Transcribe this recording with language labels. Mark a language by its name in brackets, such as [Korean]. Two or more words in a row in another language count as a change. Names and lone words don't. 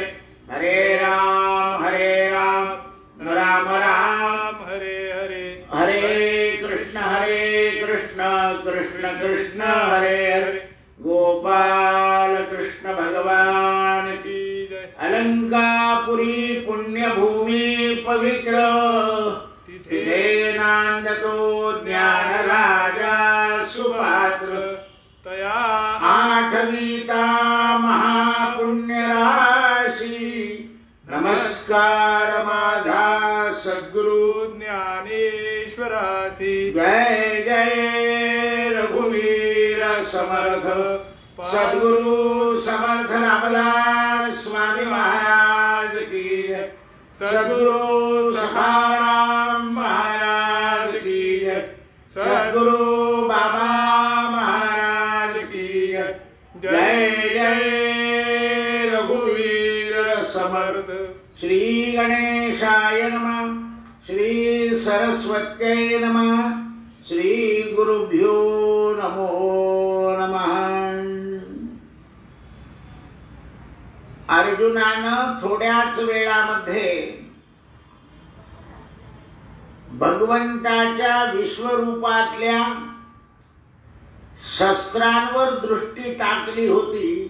[Sanskrit] हरे राम राम राम हरे हरे. हरे कृष्ण कृष्ण कृष्ण हरे हरे. [Hindi] गोपाल कृष्ण भगवान की जय. [Marathi] अलंकापुरी पुण्य भूमि पवित्र तिथे नांदतो ज्ञान राजा सुपात्र. तया आठवीता महापुण्य राशी. नमस्कार माझा सद्गुरु ज्ञानेश्वरासी. जय जय रघुवीर समर्थ [Hindi] सद्गुरु समर्थ रामदास स्वामी महाराज की जय. सद्गुरु सखाराम महाराज की जय. सद्गुरु बाबा महाराज की जय. [Marathi] जय जय रघुवीर समर्थ. [Sanskrit] श्री गणेशाय नमः. श्री सरस्वत्यै नमः. श्री गुरुभ्यो नमो नमः. [Marathi] अर्जुनानं थोड्याच वेळामध्ये भगवंताच्या विश्वरूपातल्या शस्त्रांवर दृष्टी टाकली होती.